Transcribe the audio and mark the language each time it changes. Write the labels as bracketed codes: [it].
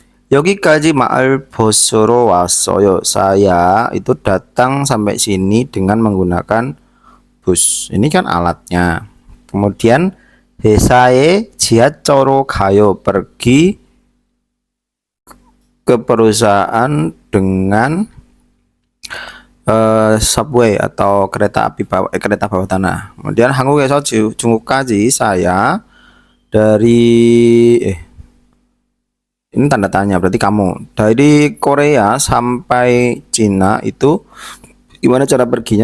[ko] 여기까지 마을 보스로 왔어요. [id] Saya itu datang sampai sini dengan menggunakan bus. Ini kan alatnya. Kemudian [ko] 회사에 지하철로 가요. [id] Pergi ke perusahaan dengan subway atau kereta bawah tanah. Kemudian [ko] 한국에서 중국까지 [id] saya dari ini tanda tanya, berarti kamu dari Korea sampai Cina itu gimana cara perginya?